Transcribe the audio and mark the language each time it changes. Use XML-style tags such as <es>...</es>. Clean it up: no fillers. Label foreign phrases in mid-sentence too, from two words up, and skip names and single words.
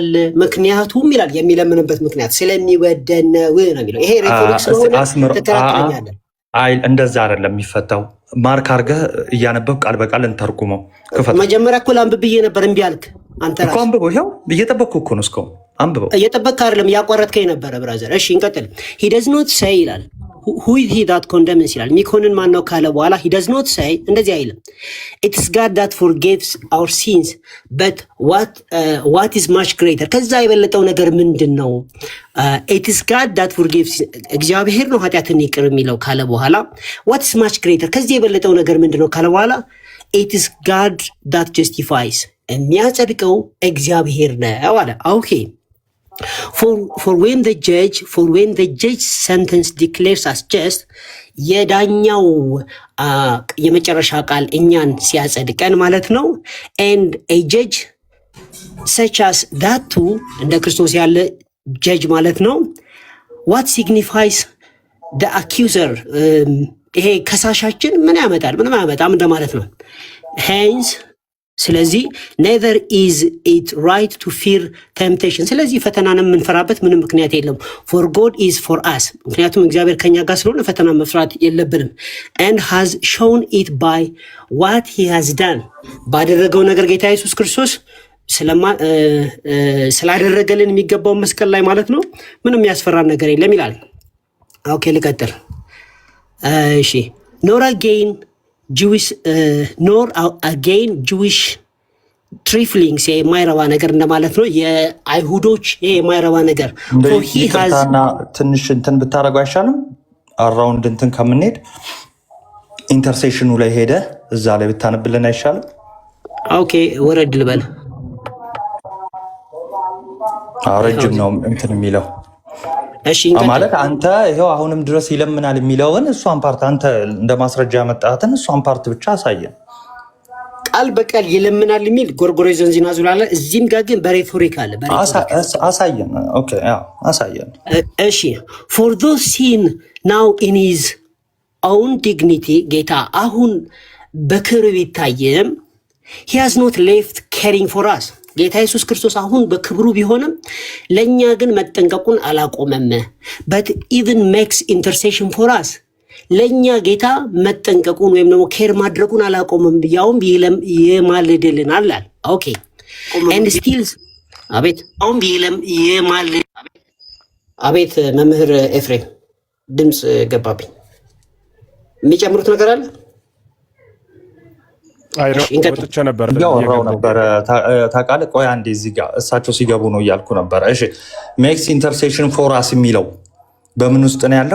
<am>ምክንያቱም ይላል የሚለምንበት ምክንያት ስለሚወደን ነው የሚለው። ይሄ ሬቶሪክ ስለሆነ ትከራከረኛለህ። አይ እንደዛ አይደለም የሚፈታው። ማርክ አድርገህ እያነበብ ቃል በቃል እንተርጉመው። መጀመሪያ እኮ ላንብብ ብዬ ነበር፣ እምቢ አልክ አንተ ራስህ። አንብበው። ይኸው እየጠበቅኩ እኮ ነው። እስካሁን አንብበው። እየጠበቅክ አይደለም፣ እያቋረጥከኝ ነበረ ብራዘር። እሺ እንቀጥል።</am> <en>he does not say</en> <am>ይላል</am> <en>who is he that condemns</en> <am>ይላል። ሚኮንን ማን ነው ካለ በኋላ</am> <en>he does not say</en> <am>እንደዚህ አይልም።</am> <en>it is God that forgives our sins but what is much greater</en> <am>ከዛ የበለጠው ነገር ምንድን ነው?</am> <en>it is God that forgives</en> <am>እግዚአብሔር ነው ኃጢአትን ይቅር የሚለው ካለ በኋላ</am> <en>what is much greater</en> <am>ከዚህ የበለጠው ነገር ምንድን ነው ካለ በኋላ</am> <en>it is God that justifies</en> <am>የሚያጸድቀው እግዚአብሔር ነው አለ። ኦኬ</am> <en>For when the judge sentence declares us just</en> <am>የዳኛው የመጨረሻ ቃል እኛን ሲያጸድቀን ማለት ነው።</am> <en>and a judge such as that too</en> <am>እንደ ክርስቶስ ያለ ጀጅ ማለት ነው።</am> <en>what signifies the accuser</en> <am>ይሄ ከሳሻችን ምን ያመጣል? ምንም አያመጣም እንደማለት ነው። hence ስለዚህ</am> <en>neither is it right to fear temptation።</en> <am>ስለዚህ ፈተናን የምንፈራበት ምንም ምክንያት የለም።</am> <en>for God is for us።</en> <am>ምክንያቱም እግዚአብሔር ከኛ ጋር ስለሆነ ፈተና መፍራት የለብንም።</am> <en>and has shown it by what he has done።</en> <am>ባደረገው ነገር ጌታ ኢየሱስ ክርስቶስ ስላደረገልን የሚገባውን መስቀል ላይ ማለት ነው ምንም ያስፈራን ነገር የለም ይላል። ኦኬ ልቀጥል። እሺ</am> <en>nor again Jewish</en> <am>ትሪፍሊንግስ የማይረባ ነገር እንደማለት ነው። የአይሁዶች የማይረባ ነገር ትንሽ እንትን ብታደርገው አይሻልም? አራውንድ እንትን ከምንሄድ ኢንተርሴሽኑ ላይ ሄደ እዛ ላይ ብታነብልን አይሻልም? ኦኬ ወረድ ልበል። ረጅም ነው እንትን የሚለው ማለት አንተ ይኸው አሁንም ድረስ ይለምናል የሚለውን እሷን ፓርት አንተ እንደ ማስረጃ ያመጣትን እሷን ፓርት ብቻ አሳየን። ቃል በቃል ይለምናል የሚል ጎርጎሬ ዘንዚና ዙላለ እዚህም ጋር ግን በሬቶሪክ አለ። አሳየን። ኦኬ አሳየን።</am> <en>እሺ for those seen now in his own dignity</en> <am>ጌታ አሁን በክብር ቢታየም</am> <en>he has not left caring for us።</en> <am>ጌታ ኢየሱስ ክርስቶስ አሁን በክብሩ ቢሆንም ለኛ ግን መጠንቀቁን አላቆመም።</am> <en>but even makes intercession for us።</en> <am>ለኛ ጌታ መጠንቀቁን ወይም ደግሞ ኬር ማድረጉን አላቆመም፣ ያውም ይማልድልናል። ኦኬ</am> <en>and still</en> <am>አቤት መምህር ኤፍሬም ድምፅ ገባብኝ። የሚጨምሩት ነገር አለ? ወጥቼ ነበር እያወራሁ ነበረ ታውቃለህ። ቆይ አንዴ እዚህ ጋር እሳቸው ሲገቡ ነው እያልኩ ነበረ። እሺ</am> <en>makes intercession for us</en> <am>የሚለው በምን ውስጥ ነው ያለው?</am>